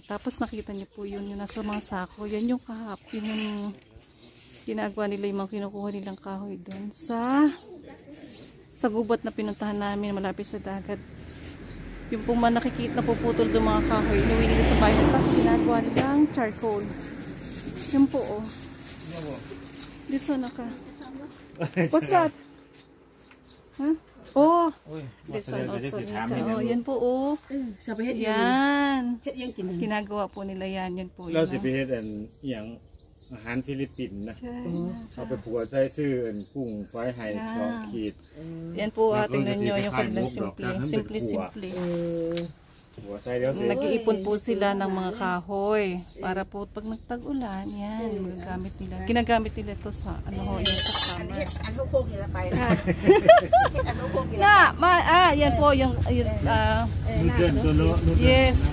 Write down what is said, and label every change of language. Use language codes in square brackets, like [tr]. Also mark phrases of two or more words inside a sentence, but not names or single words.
[tl] Tapos nakita niyo po yun, yung nasa mga sako. Yan yung kahapon, yung ginagawa nila, yung mga kinukuha nilang kahoy doon sa sa gubat na pinuntahan namin malapit sa dagat. Yung pong mga nakikita na puputol ng mga kahoy, inuwi nila sa bayan. Tapos ginagawa nilang charcoal. Yun po, [en] oh. This one, ka. What's that? Huh? Oh, this one also. [tl] Oh, yan po, oh. Yan. Ginagawa po nila yan. Yan po. [tts] เราสิไปเฮ็ดอันอย่างอาหารฟิลิปปินส์นะเอาไปผัวใช้ซื้ออันกุ้งไฟไฮ2 ขีด [tl] Yan po, tingnan nyo yung kanilang simple. Nag-iipon po sila ng mga kahoy para po pag nagtag-ulan, yan, magagamit nila. Ginagamit nila ito sa yung sa summer. Yan po yung yes.